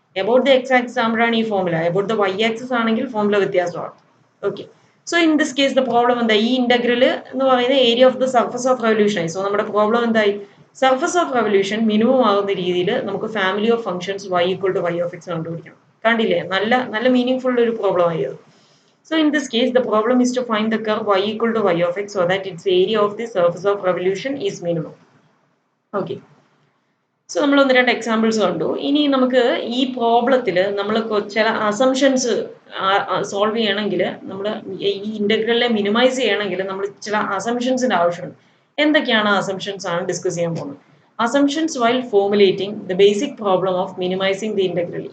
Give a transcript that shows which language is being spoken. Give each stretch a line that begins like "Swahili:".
Malayalam: About the X axis ആകുമ്പോഴാണ് ഈ formula. About the Y axis ആണെങ്കിൽ ഫോമുല വ്യത്യാസമാണ്. Okay.
English: so in this case the problem
Malayalam: എന്താ? ഈ ഇന്റഗ്രൽ എന്ന് പറയുന്ന area of the surface of revolution ആയി. സോ നമ്മുടെ പ്രോബ്ലം എന്തായി? സർഫസ് ഓഫ് റെവല്യൂഷൻ മിനിമം ആകുന്ന രീതിയിൽ നമുക്ക് family of functions y equal to Y of X കണ്ടുപിടിക്കണം. കണ്ടില്ലേ, നല്ല മീനിങ് ഫുൾ ഒരു പ്രോബ്ലം ആയത്.
English: So in this case the problem is to find the curve y equal to y of x so that its area of the surface of revolution is minimum. Okay.
Malayalam: So നമ്മൾ ഒന്ന് രണ്ട് examples കണ്ടു. ഇനി നമുക്ക് ഈ പ്രോബ്ലത്തിൽ നമ്മൾ ചില assumptions solve ചെയ്യണമെങ്കിൽ, നമ്മൾ ഈ ഇന്റഗ്രലിനെ മിനിമൈസ് ചെയ്യണമെങ്കിൽ നമ്മൾ ചില അസംഷൻസിന്റെ ആവശ്യമുണ്ട്. എന്തൊക്കെയാണ് അസംഷൻസ് ആണ് ഡിസ്കസ് ചെയ്യാൻ പോകുന്നത്.
English: Assumptions while formulating the basic problem of minimising the integral.